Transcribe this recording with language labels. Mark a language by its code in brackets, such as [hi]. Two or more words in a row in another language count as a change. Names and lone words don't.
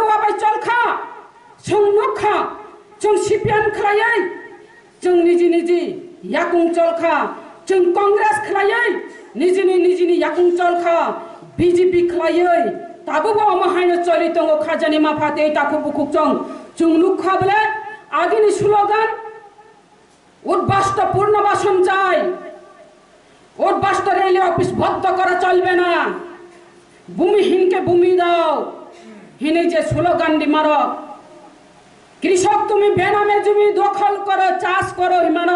[trp] wabai cholkha chung nukha chung CPM khlaiai chung niji yakung cholkha chung Congress khlaiai nijini yakung cholkha BJP khlaiai tabu ba amahaino choli tongo khajani mafate ta kubu kupchong chung nukha bole agini slogan [bn] উদ্বাস্ত পূর্ণবাসন চাই উদ্বাস্ত রেল অফিস বন্ধ করা চলবে না ভূমিহীনকে ভূমি দাও হিনে যে স্লোগান দি মারো কৃষক তুমি বেনামে জমি দখল করো চাষ করো হিমানো